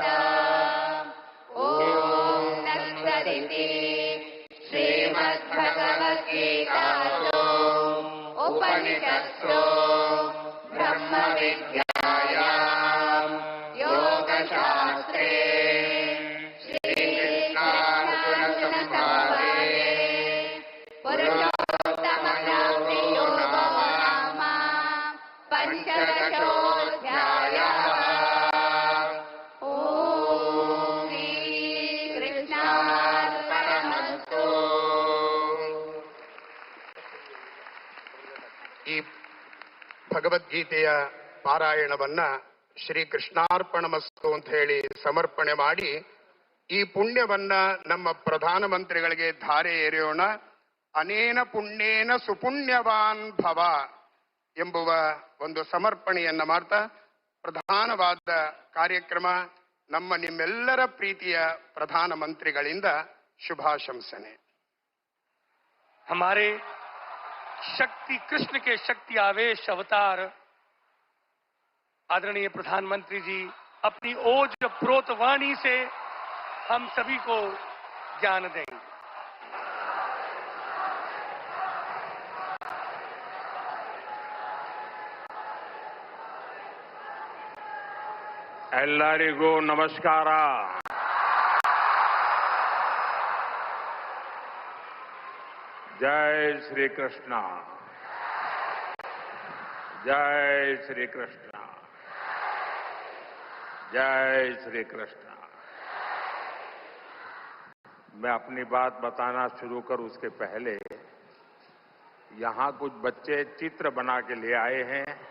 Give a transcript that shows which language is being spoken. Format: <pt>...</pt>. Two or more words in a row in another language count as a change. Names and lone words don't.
<sa>ॐ तत्सदिति श्रीमद्भगवद्गीतासु उपनिषत्सु ब्रह्मविद्यायां योगशास्त्रे श्रीकृष्णार्जुनसंवादे पुरुषोत्तमयोगो नाम पञ्चदशोऽध्यायः। ॐ श्रीकृष्णार्पणमस्तु।</sa> <kn>ಈ ಭಗವದ್ಗೀತೆಯ ಪಾರಾಯಣವನ್ನ</kn> <sa>ಶ್ರೀ ಕೃಷ್ಣಾರ್ಪಣಮಸ್ತು</sa> <kn>ಅಂತ ಹೇಳಿ ಸಮರ್ಪಣೆ ಮಾಡಿ ಈ ಪುಣ್ಯವನ್ನ ನಮ್ಮ ಪ್ರಧಾನಮಂತ್ರಿಗಳಿಗೆ ಧಾರೆ ಎರೆಯೋಣ.</kn> <sa>ಅನೇನ ಪುಣ್ಯೇನ ಸುಪುಣ್ಯವಾನ್ ಭವ</sa> <kn>ಎಂಬುವ ಒಂದು ಸಮರ್ಪಣೆಯನ್ನ ಮಾಡ್ತಾ ಪ್ರಧಾನವಾದ ಕಾರ್ಯಕ್ರಮ ನಮ್ಮ ನಿಮ್ಮೆಲ್ಲರ ಪ್ರೀತಿಯ ಪ್ರಧಾನಮಂತ್ರಿಗಳಿಂದ ಶುಭಾಶಂಸನೆ.</kn> <hi>हमारे शक्ति कृष्ण के शक्ति आवेश अवतार आदरणीय प्रधानमंत्री जी अपनी ओज प्रोत वाणी से हम सभी को ज्ञान देंगे।</hi> <kn>ಎಲ್ಲರಿಗೂ ನಮಸ್ಕಾರ.</kn> <hi>जय श्री कृष्ण, जय श्री कृष्ण, जय श्री कृष्ण। मैं अपनी बात बताना शुरू करूं उसके पहले यहां कुछ बच्चे चित्र बना के ले आए हैं.</hi>